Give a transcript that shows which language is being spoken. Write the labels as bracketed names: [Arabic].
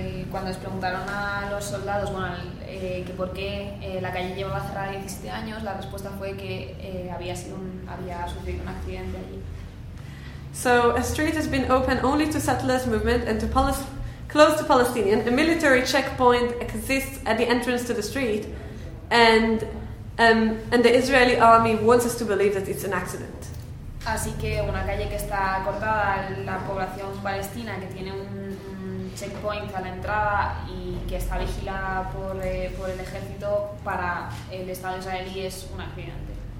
[Spanish] Cuando les preguntaron a los soldados, bueno, que por qué la calle llevaba cerrada 17 años, la respuesta fue que había sufrido un accidente allí. [English] So a street has been open only to settlers' movement and to Palestinians. Close to Palestinian, a military checkpoint exists at the entrance to the street, and the Israeli army wants us to believe that it's an accident. [Spanish] Así que una calle que está cortada a la población palestina, que tiene un checkpoint a la entrada y que está vigilada por el ejército, para el Estado israelí es un accidente.